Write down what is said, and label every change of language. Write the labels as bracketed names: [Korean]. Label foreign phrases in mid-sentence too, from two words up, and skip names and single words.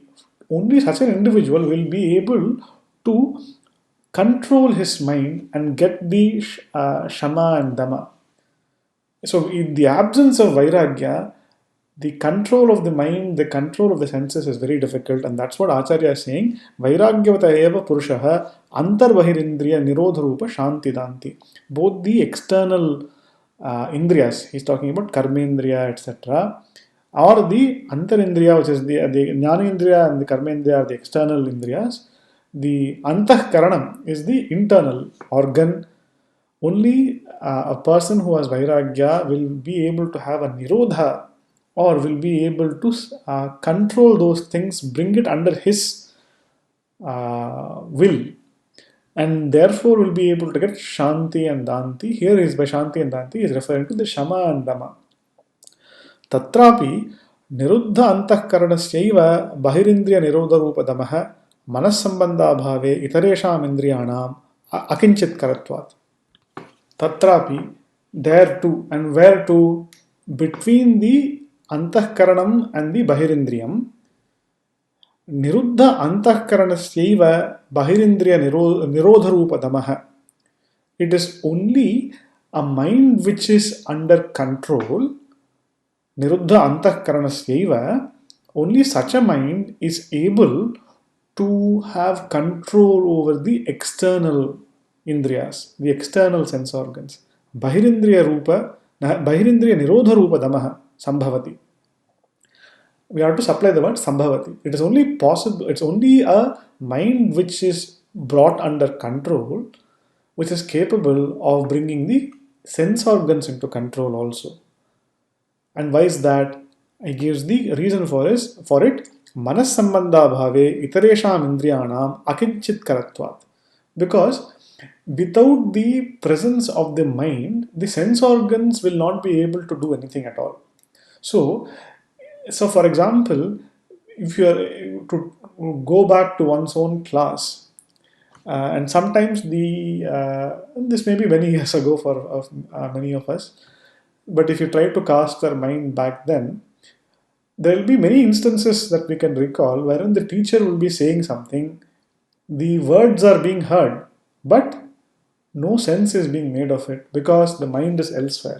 [English] Only such an individual will be able to control his mind and get the shama and dama. So in the absence of vairagya, the control of the mind, the control of the senses is very difficult, and that's what Acharya is saying. [Sanskrit] वैराग्यवत एव पुरुषः अन्तर्बहिरिन्द्रिय निरोधरूप शान्तिदान्ती. [English] Both the external indriyas, he's talking about karmendriya, etc., or the antarindriya, which is the jnanendriya and the karmendriya are the external indriyas. The antahkaranam is the internal organ. Only a person who has vairagya will be able to have a nirodha, or will be able to control those things, bring it under his will, and therefore will be able to get shanti and danti. Here is by shanti and danti is referring to the shama and dama. [Sanskrit] तत्रापि निरुद्ध अन्तःकरणस्यैव बहिरिन्द्रिय निरोधरूप दमः मनस्सम्बन्ध भावे इतरेषाम् इन्द्रियाणाम् अकिञ्चित् करत्वात्. [English] Tatrapi, there too, and where too, between the antahkaranam and the bahirindriyam, [Sanskrit] निरुद्ध अन्तःकरणस्यैव बहिरिन्द्रिय निरोधरूप दमः. [English] It is only a mind which is under control. [Sanskrit] निरुद्ध अन्तःकरणस्यैव, [English] only such a mind is able to have control over the external indriyas, the external sense organs. [Sanskrit] बहिरिन्द्रिय निरोध रूप दमः सम्भवति. [English] We have to supply the word sambhavati. It is only possible, it's only a mind which is brought under control, which is capable of bringing the sense organs into control also. And why is that? He gives the reason for it. [Sanskrit] मनस्सम्बन्ध भावे इतरेषाम् इन्द्रियाणाम् अकिञ्चित् करत्वात्. [English] Because without the presence of the mind, the sense organs will not be able to do anything at all. So, So, for example, if you are to go back to one's own class, and sometimes this may be many years ago for many of us, but if you try to cast our mind back then, there will be many instances that we can recall wherein the teacher will be saying something, the words are being heard, but no sense is being made of it because the mind is elsewhere.